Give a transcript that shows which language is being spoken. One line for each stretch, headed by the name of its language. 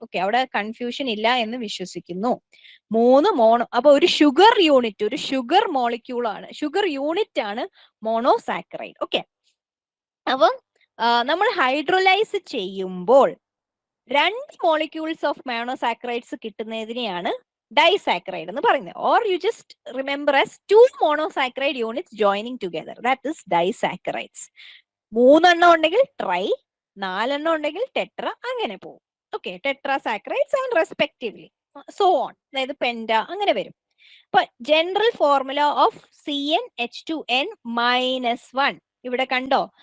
Malayalam: Okay, അവിടെ confusion ഇല്ല എന്ന് വിശ്വസിക്കുന്നു. 3 അപ്പൊ ഒരു ഷുഗർ യൂണിറ്റ്, ഒരു ഷുഗർ മോളിക്യൂൾ ആണ്, ഷുഗർ യൂണിറ്റ് ആണ് മോണോസാക്കറൈഡ്. ഓക്കെ, അപ്പം നമ്മൾ ഹൈഡ്രോലൈസ് ചെയ്യുമ്പോൾ 2 മോളിക്യൂൾസ് ഓഫ് മോണോസാക്കറൈഡ്സ് കിട്ടുന്നതിനെയാണ് disaccharide എന്ന് പറയുന്നത്.
English: Or you just remember as 2 monosaccharide units joining together, that is disaccharides.
Malayalam: 3 എണ്ണം ഉണ്ടെങ്കിൽ ട്രൈ, 4 എണ്ണം ഉണ്ടെങ്കിൽ ടെട്ര, അങ്ങനെ പോകും. Okay, ടെട്രാസാക്കറൈഡ്സ്
English: and respectively so on,
Malayalam: അതായത് പെൻഡ അങ്ങനെ വരും. അപ്പൊ ജനറൽ ഫോർമുല ഓഫ് CnH2n-1 ഇവിടെ കണ്ടോ?